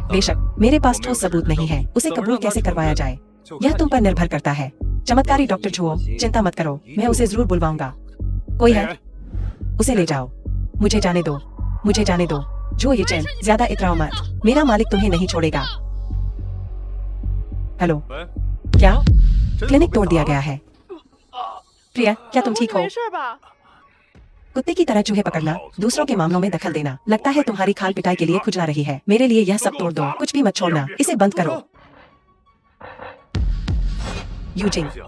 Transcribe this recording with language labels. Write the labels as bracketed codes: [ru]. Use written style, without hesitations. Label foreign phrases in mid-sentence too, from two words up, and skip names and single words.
[hi] बेशक मेरे पास ठोस सबूत नहीं है। उसे कबूल कैसे करवाया जाए यह तुम पर निर्भर करता है। चमत्कारी डॉक्टर जुओ चिंता मत करो, मैं उसे जरूर बुलवाऊंगा। कोई है? उसे ले जाओ। मुझे जाने दो, मुझे जाने दो। जो ये चैन ज्यादा इतराओ मत, मेरा मालिक तुम्हें नहीं छोड़ेगा। हेलो [zh] 喂， [hi] क्या [zh] 真的 [hi] क्लिनिक [zh] 被 [hi] तोड़ [zh] 砸 [hi] दिया [zh] 了 [hi] गया है? प्रिया क्या तुम ठीक हो? [zh] 没事吧？ [hi] कुत्ते की तरह चूहे पकड़ना, दूसरों के मामलों में दखल देना। लगता है तुम्हारी खाल पिटाई के लिए खुजला रही है। मेरे लिए यह सब तोड़ दो, कुछ भी मत छोड़ना। इसे बंद करो। यूजिंग [zh] 行，